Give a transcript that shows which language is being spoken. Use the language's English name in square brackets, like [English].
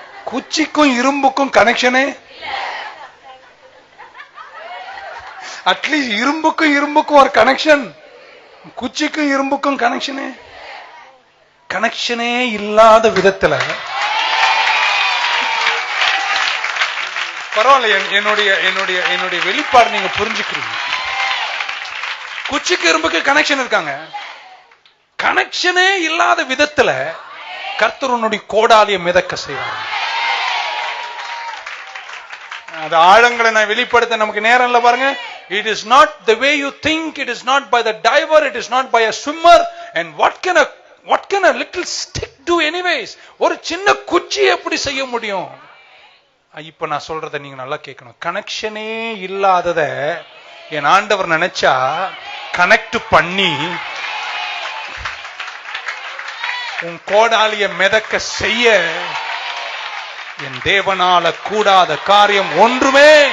[Tamil] குச்சிக்கும் இரும்புக்கும் கனெக்ஷனே, at least இரும்புக்கும் ஒரு connection, குச்சிக்கும் இரும்புக்கும் கனெக்ஷனே இல்லாத விதத்துல, பரவாயில்ல, என்னுடைய வெளிப்பாடு நீங்க புரிஞ்சுக்கிறீங்க. குச்சிக்கு இரும்புக்கு கனெக்ஷன் இருக்காங்க. கனெக்ஷனே இல்லாத விதத்துல கர்த்தர் உன்னுடைய கோடாலியை மிதக்க செய்வார். அது ஆழங்களை நான் வெளிப்படுத்த நமக்கு நேரம் இல்ல பாருங்க. [English] It is not the way you think, it is not by the diver, it is not by a swimmer. And what can a little stick do anyways? [Tamil] ஒரு சின்ன குச்சி எப்படி செய்ய முடியும்? இப்ப நான் சொல்றதை நீங்க நல்லா கேட்கணும். கனெக்ஷனே இல்லாதத என் ஆண்டவர் நினைச்சா கனெக்ட் பண்ணி உன் கோடாலிய மிதக்க செய்ய என் தேவனால கூடாத காரியம் ஒன்றுமே.